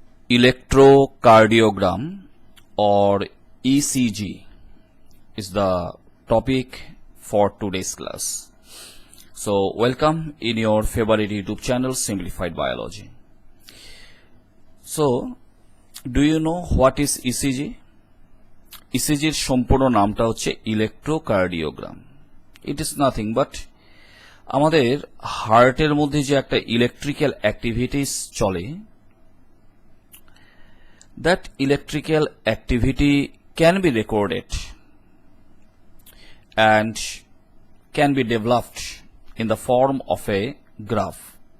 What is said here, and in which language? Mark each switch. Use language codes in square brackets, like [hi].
[en] Electrocardiogram or ECG is the topic for today's class. So welcome in your favorite YouTube channel Simplified Biology. So do you know what is ECG? [bn] ECG এর সম্পূর্ণ নামটা হচ্ছে electrocardiogram. [en] It is nothing but [bn] আমাদের হার্টের মধ্যে যে একটা electrical activities চলে, [en] that electrical activity can be recorded and can be developed in the form of a graph.